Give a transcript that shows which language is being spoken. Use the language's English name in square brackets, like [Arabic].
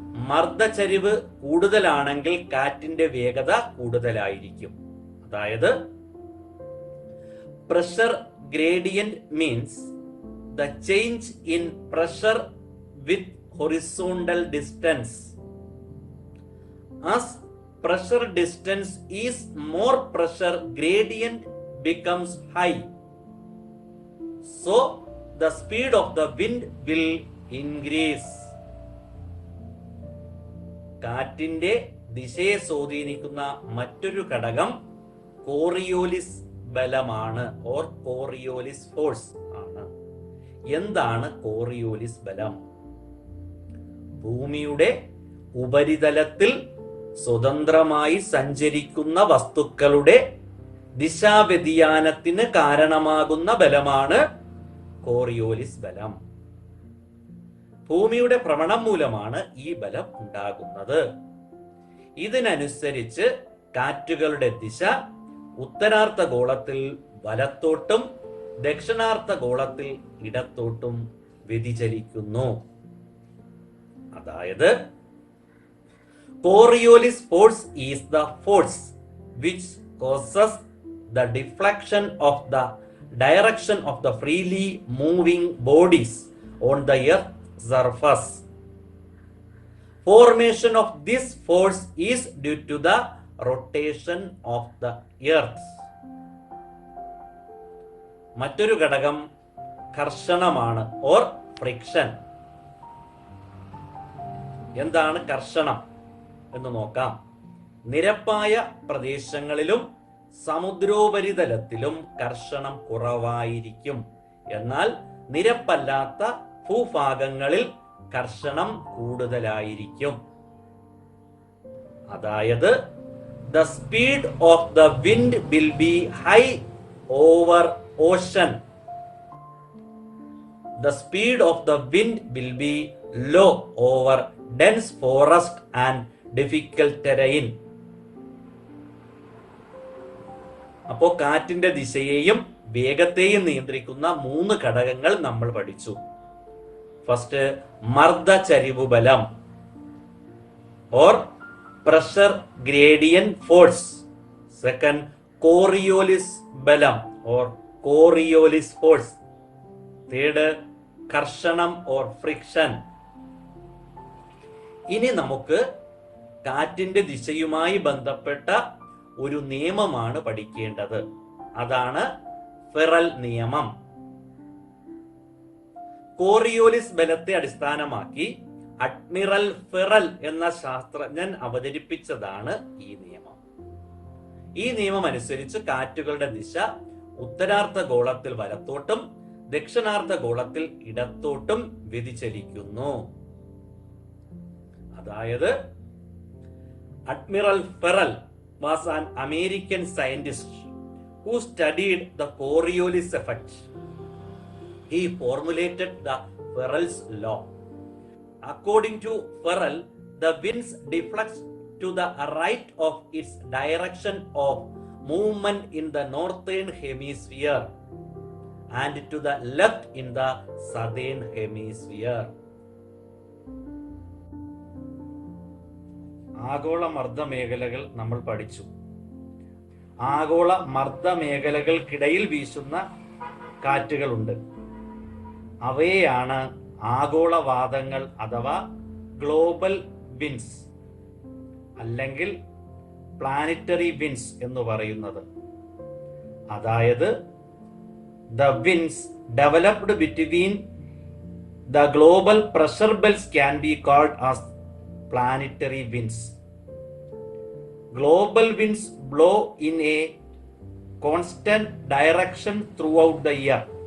[Malayalam] മർദ്ദചരിവ് കൂടുതലാണെങ്കിൽ കാറ്റിന്റെ വേഗത കൂടുതലായിരിക്കും. [English] അതായത് pressure gradient means the change in pressure with horizontal distance. As pressure distance is more, pressure gradient becomes high. So the speed of the wind will increase. [Malayalam] കാറ്റിന്റെ ദിശയെ സ്വാധീനിക്കുന്ന മറ്റൊരു ഘടകം കോറിയോലിസ് ബലമാണ് ഓർ കോറിയോലിസ് ഫോഴ്സ് ആണ്. എന്താണ് Coriolis ബലം? ഭൂമിയുടെ ഉപരിതലത്തിൽ സ്വതന്ത്രമായി സഞ്ചരിക്കുന്ന വസ്തുക്കളുടെ ദിശാവ്യതിയാനത്തിന് കാരണമാകുന്ന ബലമാണ് കോറിയോലിസ് ബലം. ഭൂമിയുടെ ഭ്രമണം മൂലമാണ് ഈ ബലം ഉണ്ടാകുന്നത്. ഇതിനനുസരിച്ച് കാറ്റുകളുടെ ദിശ ഉത്തരാർദ്ധഗോളത്തിൽ വലത്തോട്ടും ദക്ഷിണാർദ്ധഗോളത്തിൽ ഇടത്തോട്ടും വ്യതിചലിക്കുന്നു. [English] അതായത് Coriolis force is the force which causes the deflection of the direction of the freely moving bodies on the earth's surface. Formation of this force is due to the rotation of the earth. [Malayalam] മറ്റൊരു ഘടകം കർഷണമാണ് or friction. എന്താണ് കർഷണം എന്ന് നോക്കാം. നിരപ്പായ പ്രദേശങ്ങളിലും സമുദ്രോപരിതലത്തിലും കർഷണം കുറവായിരിക്കും. എന്നാൽ നിരപ്പല്ലാത്ത ഭൂഭാഗങ്ങളിൽ കർഷണം കൂടുതലായിരിക്കും. [English] അതായത് the speed of the wind will be high over ocean. The speed of the wind will be low over dense forest and difficult terrain. [Malayalam] അപ്പോ കാറ്റിന്റെ ദിശയെയും വേഗത്തെയും നിയന്ത്രിക്കുന്ന 3 ഘടകങ്ങൾ നമ്മൾ പഠിച്ചു. ഫസ്റ്റ്, മർദ്ദചരിവ് ബലം or pressure gradient force. Second, Coriolis ബലം or Coriolis force. Third, കർഷണം or friction. ഇനി നമുക്ക് കാറ്റിന്റെ ദിശയുമായി ബന്ധപ്പെട്ട ഒരു നിയമമാണ് പഠിക്കേണ്ടത്. അതാണ് ഫെറൽ നിയമം. കോറിയോലിസ് ബലത്തെ അടിസ്ഥാനമാക്കി അഡ്മിറൽ ഫെറൽ എന്ന ശാസ്ത്രജ്ഞൻ അവതരിപ്പിച്ചതാണ് ഈ നിയമം. ഈ നിയമം അനുസരിച്ച് കാറ്റുകളുടെ ദിശ ഉത്തരാർദ്ധഗോളത്തിൽ വലത്തോട്ടും ദക്ഷിണാർദ്ധഗോളത്തിൽ ഇടത്തോട്ടും വ്യതിചലിക്കുന്നു. [English] അതായത് admiral Ferrel was an American scientist who studied the Coriolis effect. He formulated the Ferrel's law. According to Ferrel, the winds deflect to the right of its direction of movement in the northern hemisphere and to the left in the southern hemisphere. [Malayalam] ആഗോള മർദ്ദ മേഖലകൾ നമ്മൾ പഠിച്ചു. ആഗോള മർദ്ദ മേഖലകൾക്കിടയിൽ വീശുന്ന കാറ്റുകളുണ്ട്. അവയെയാണ് ആഗോളവാദങ്ങൾ അഥവാ global wins അല്ലെങ്കിൽ പ്ലാനറ്ററി വിൻസ് എന്ന് പറയുന്നത്. [English] അതായത് the winds developed between the global pressure belts can be called as planetary winds. Global winds blow in a constant direction throughout the year.